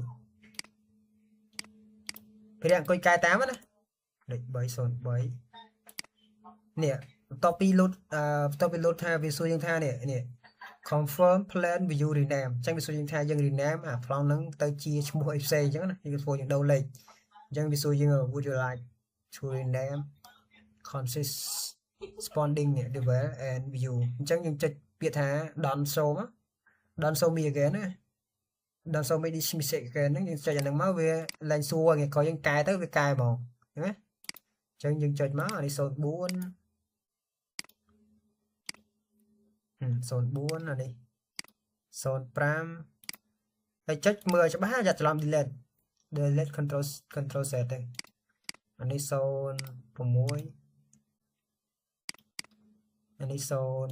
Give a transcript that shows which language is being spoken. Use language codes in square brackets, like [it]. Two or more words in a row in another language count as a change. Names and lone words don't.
[km] ពេលអង្គុយកែតាមណាលេខ303នេះបន្ទាប់ពីលូតថាវាសួរយើងថានេះ [en] confirm plan view rename [km] អញ្ចឹងវាសួរយើង ថាយើង rename អា ប្លង់ហ្នឹងទៅជាឈ្មោះអីផ្សេងអញ្ចឹងណាយើងសួរយើងដូរលេខអញ្ចឹងវាសួរយើង [en] would you like to rename corresponding level and view [km] អញ្ចឹងយើងចុចពាក្យថា [en] don't show me again [km] ណា [en] don't show me this mistake again [km] ហ្នឹងយើងចុចអាហ្នឹងមកវាឡើងសួរថ្ងៃក្រោយយើងកែទៅវាកែហ្មងណាអញ្ចឹងយើងចុចមកអានេះ04 04អានេះ05ហើយចុចមើលច្បាស់យ៉ាច្រឡំ [en] delete control set [km] ទៅអានេះ06អានេះ07